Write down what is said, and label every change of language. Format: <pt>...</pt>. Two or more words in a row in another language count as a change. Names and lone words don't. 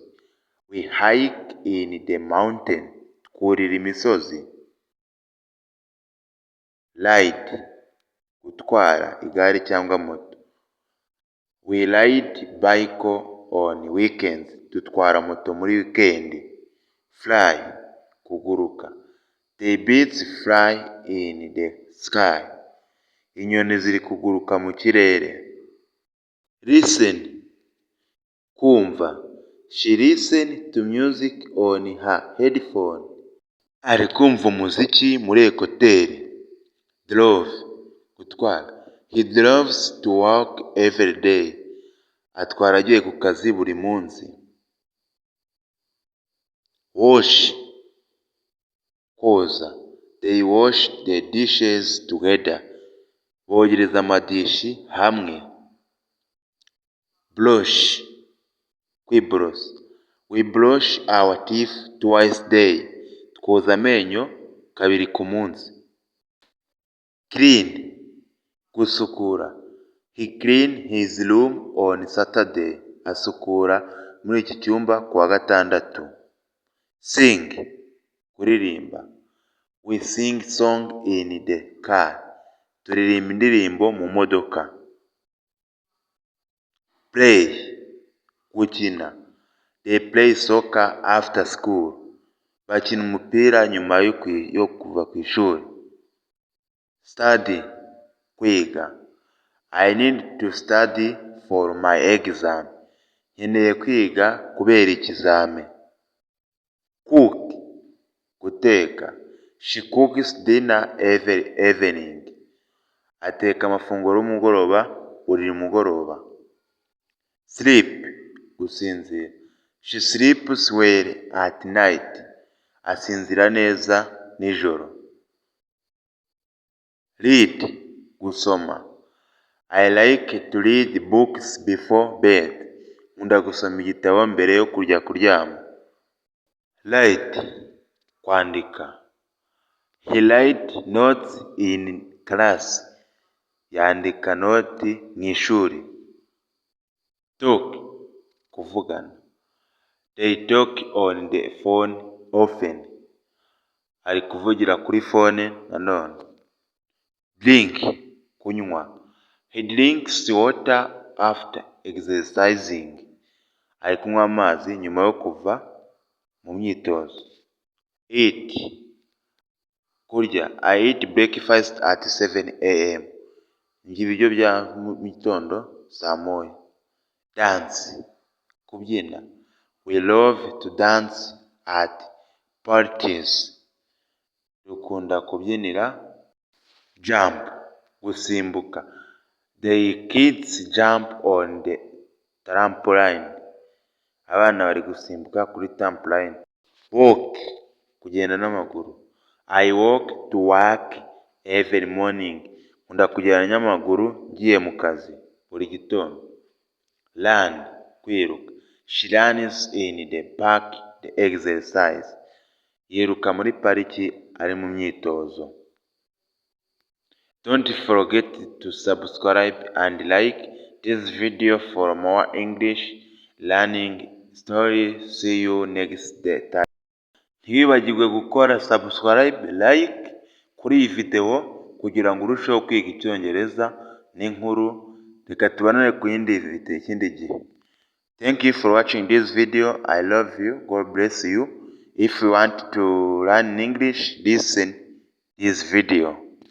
<en>We hike in the mountain.</en> <rw>Kurira imisozi. Ride, gutwara igare cyangwa moto.</rw> <en>We ride bike on weekends.</en> <rw>Dutwara moto muri weekend. Fly, kuguruka.</rw> <en>The birds fly in the sky.</en> <rw>Inyoni ziri kuguruka mu kirere. Listen, kumva.</rw> <en>She listen to music on her headphone.</en> <rw>Ari kumva umuziki muri ekuteri. Drove, gutwara.</rw> <en>He drives to work every day.</en> <rw>Atwara agiye ku kazi buri munsi. Wash, koza.</rw> <en>They wash the dishes together.</en> <rw>Bogereza amadishi hamwe. Brush, kwiborosa.</rw> <en>We brush our teeth twice a day.</en> <rw>Twoza amenyo kabiri ku munsi. Clean, gusukura.</rw> <en>He clean his room on Saturday.</en> <rw>Asukura muri iki cyumba kuwa gatandatu. Sing, kuririmba.</rw> <en>We sing song in the car.</en> <rw>Turirimba indirimbo mu modoka. Play, gukina.</rw> <en>They play soccer after school.</en> <rw>Bakina umupira nyuma yo kuva ku ishuri. Study, kwiga.</rw> <en>I need to study for my exam.</en> <rw>Nkeneye kwiga kubera ikizame. Cook, guteka.</rw> <en>She cooks dinner every evening.</en> <rw>Ateka amafunguro y'umugoroba buri mugoroba. Sleep, gusinzira.</rw> <en>She sleeps well at night.</en> <rw>Asinzira neza nijoro. Read, gusoma.</rw> <en>I like to read books before bed.</en> <rw>Nkunda gusoma igitabo mbere yo kujya kuryama.</rw> <en>Write, kwandika. He write notes in class.</en> <rw>Yandika noti mu ishuri. Talk, kuvugana.</rw> <en>They talk on the phone often.</en> <rw>Ari kuvugira kuri phone nanone. Drink, kunywa.</rw> <en>He drinks water after exercising.</en> <rw>Ari kunywa amazi nyuma yo kuva mu myitozo. Eat, kurya.</rw> <en>I eat breakfast at 7 a.m.</en> <rw>Ndya ibiryo bya mu gitondo saa moya. Dance, kubyina.</rw> <en>We love to dance at parties.</en> <rw>Dukunda kubyinira. Jump, gusimbuka.</rw> <en>The kids jump on the trampoline.</en> <rw>Abana bari gusimbuka kuri trampoline. Walk, kugenda n'amaguru.</rw> <en>I walk to work every morning.</en> <rw>Nkunda kugenda n'amaguru ngiye mu kazi buri gitondo. Run, kwiruka.</rw> <en>She runs in the park the exercise.</en> <rw>Yiruka muri pariki ari mu myitozo.</rw> <en>Don't forget to subscribe and like this video for more English learning stories. See you next time.</en> <rw>Ntiwibagirwe gukora</rw> <en>subscribe, like</en> <rw>kuri iyi video kugira ngo urusheho kwiga icyongereza n'inkuru. Reka tubonane ku yindi video ikindi gihe.</rw> <en>Thank you for watching this video. I love you. God bless you. If you want to learn English, listen this video.</en>